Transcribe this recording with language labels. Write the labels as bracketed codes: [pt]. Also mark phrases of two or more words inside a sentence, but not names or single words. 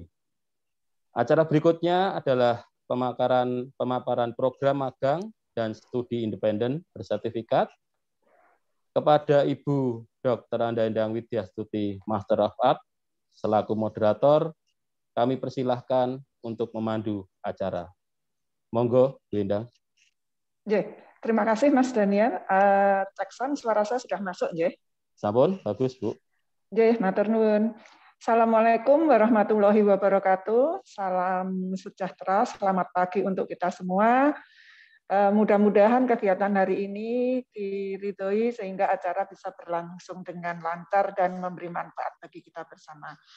[id] Acara berikutnya adalah pemaparan program magang dan studi independen bersertifikat kepada Ibu Dr. Anda Endang Widyastuti, [en] Master of Art, [id] selaku moderator. Kami persilahkan untuk memandu acara. Monggo, Bu Endang. Terima kasih Mas Daniel. Cek sound, suara saya sudah masuk, nggih. Sampun, bagus, Bu. [jv] Nggih, matur nuwun. [ar] Assalamualaikum warahmatullahi wabarakatuh. [id] Salam sejahtera, selamat pagi untuk kita semua. Mudah-mudahan kegiatan hari ini diridhoi sehingga acara bisa berlangsung dengan lancar dan memberi manfaat bagi kita bersama.